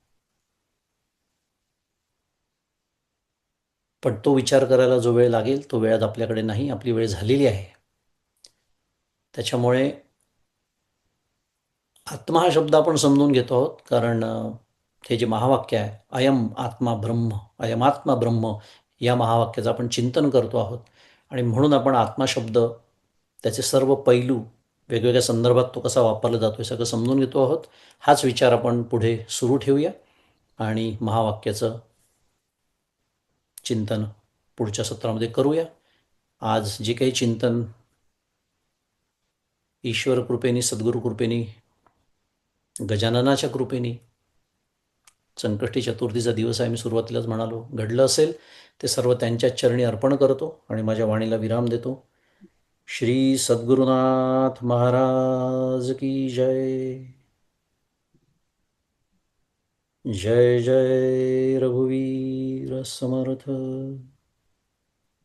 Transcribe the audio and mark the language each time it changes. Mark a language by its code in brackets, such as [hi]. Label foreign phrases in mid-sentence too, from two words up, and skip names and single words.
[mr] पण तो विचार करायला जो वेळ लागेल तो वेळात आपल्याकडे नाही, आपली वेळ झालेली आहे. त्याच्यामुळे आत्मा हा शब्द आपण समजून घेतो आहोत, कारण हे जे महावाक्य आहे, [sa] अयम आत्मा ब्रह्म, अयमात्मा ब्रह्म, [mr] या महावाक्याचं आपण चिंतन करतो आहोत. आणि म्हणून आपण आत्मा शब्द, त्याचे सर्व पैलू, वेगवेगळ्या संदर्भात तो कसा वापरला जातो हे सगळं समजून घेतो आहोत. हाच विचार आपण पुढे सुरू ठेवूया आणि महावाक्याचं चिंतन पुढच्या सत्रामध्ये करूया. आज जे काही चिंतन ईश्वर कृपेने, सद्गुरू कृपेने, गजाननाच्या कृपेने, संकष्टी चतुर्थीचा दिवस आहे, मी सुरुवातीलाच म्हणालो, घडलं असेल ते सर्व त्यांच्याच चरणी अर्पण करतो आणि माझ्या वाणीला विराम देतो. श्री सद्गुरुनाथ महाराज की जय. जय जय रघुवीर समर्थ.